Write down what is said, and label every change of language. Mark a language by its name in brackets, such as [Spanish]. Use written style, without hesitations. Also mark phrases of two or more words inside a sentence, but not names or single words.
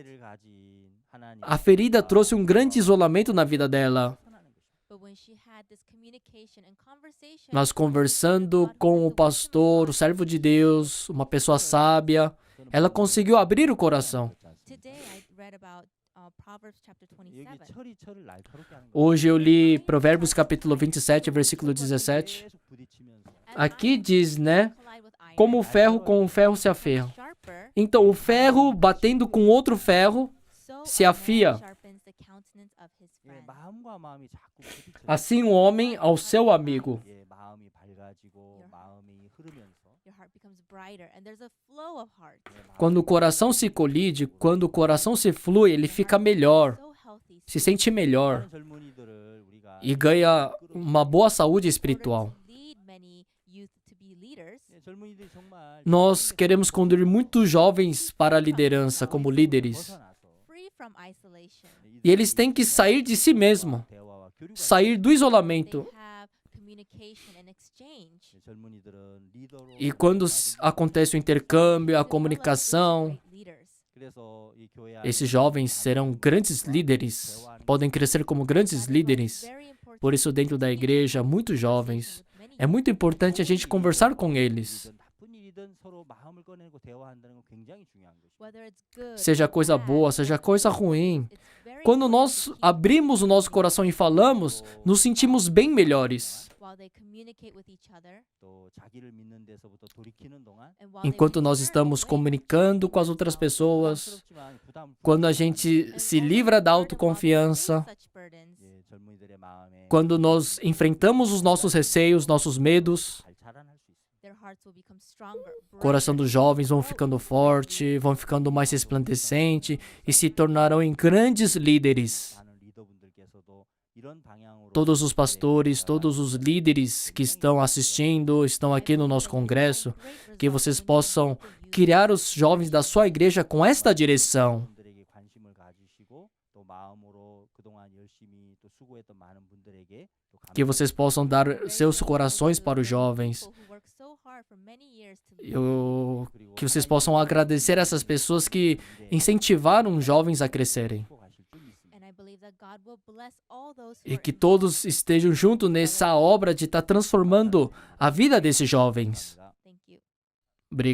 [Korean] 지혜를 가진 하나님. [Portuguese] A ferida trouxe um grande isolamento na vida dela. [English] But when she had this communication and conversation, [Portuguese] Nós conversando com o pastor, o servo de Deus, uma pessoa sábia, ela conseguiu abrir o coração. [English] today I read about Proverbs chapter [Korean] 여기 27. 철이 철을 날카롭게 하는 거예요. [Portuguese] Hoje eu li Provérbios capítulo 27, versículo 17. [Korean] 계속 부딪히면서 [Portuguese] Aqui diz, né, como o ferro com o ferro se aferra. [English] Sharper, [Portuguese] Então o ferro batendo com outro ferro, [English] so [Portuguese] se [English] a man [Portuguese] afia. [English] sharpens the countenance of his [Korean] 예, [English] friend. [Korean] 마음과 마음이 자꾸 부딪혀. [Portuguese] assim o homem ao seu amigo. [Korean] 예, 마음이 밝아지고 마음이 흐르면서 [English] Your heart becomes brighter and there's a flow of heart. [Korean] 예, 마음이 [Portuguese] Quando o coração se colide, quando o coração se flui, ele fica melhor, [English] So healthy. [Portuguese] se sente melhor [Korean] 많은 젊은이들을 우리가 [Portuguese] e ganha uma boa saúde espiritual. [English] To lead many youth to be leaders, [Korean] 예, 젊은이들이 정말 [Portuguese] Nós queremos conduzir muitos jovens para a liderança como líderes. [Korean] 벗어나서 [English] free from isolation. [Portuguese] E eles têm que sair de si mesmo, [Korean] 대화와 교류가 [Portuguese] sair do [English] They [Portuguese] isolamento [English] have communication and exchange. [Korean] 젊은이들은 리더로 [Portuguese] E quando acontece o intercâmbio, a [English] develop into [Portuguese] comunicação, [English] great leaders. [Korean] 그래서 이 교회 안에 [Portuguese] esses jovens serão grandes líderes, podem crescer como grandes líderes. Por isso, dentro da igreja, muitos jovens, é muito importante a gente conversar com eles. [Korean] 나쁜 일이든 서로 마음을 꺼내고 대화한다는 건 굉장히 중요한 것이죠. [English] Whether it's good [Portuguese] Seja [English] or [Portuguese] coisa [English] bad, [Portuguese] boa, seja coisa ruim. [English] it's very [Portuguese] Quando [English] important [Portuguese] nós [English] to keep [Portuguese] abrimos o nosso coração e falamos, nos sentimos bem melhores. [English] while they communicate with each other [Korean] 또 자기를 믿는 데서부터 돌이키는 동안 [English] and while they [Portuguese] Enquanto nós [English] return [Portuguese] estamos [English] away [Portuguese] comunicando com as outras pessoas, [Korean] 부담스럽지만 부담을 [Portuguese] quando a gente [English] and [Portuguese] se [English] although [Portuguese] livra da [English] the burden of [Portuguese] autoconfiança, [English] carrying such burdens, [Korean] 예, 젊은이들의 마음에 [Portuguese] quando nós enfrentamos os nossos receios, nossos medos, [Korean] 잘 자라날 수 있어요. [English] their hearts will become stronger, [Portuguese] o coração [English] brighter, [Portuguese] dos jovens vão [English] bolder, [Portuguese] ficando forte, vão ficando mais resplandecente e se tornarão em grandes líderes. [Korean] 많은 리더분들께서도 이런 방향으로 [Portuguese] Todos os pastores, todos os líderes que estão assistindo, estão aqui no nosso congresso, que vocês possam criar os jovens da sua igreja com esta direção. [Korean] 분들에게 관심을 가지시고 또 마음으로 그동안 열심히 또 수고했던 많은 분들에게 또 [Portuguese] Que vocês possam dar seus corações para os jovens. Que vocês possam agradecer essas pessoas que incentivaram os jovens a crescerem. E que todos estejam juntos nessa obra de estar transformando a vida desses jovens.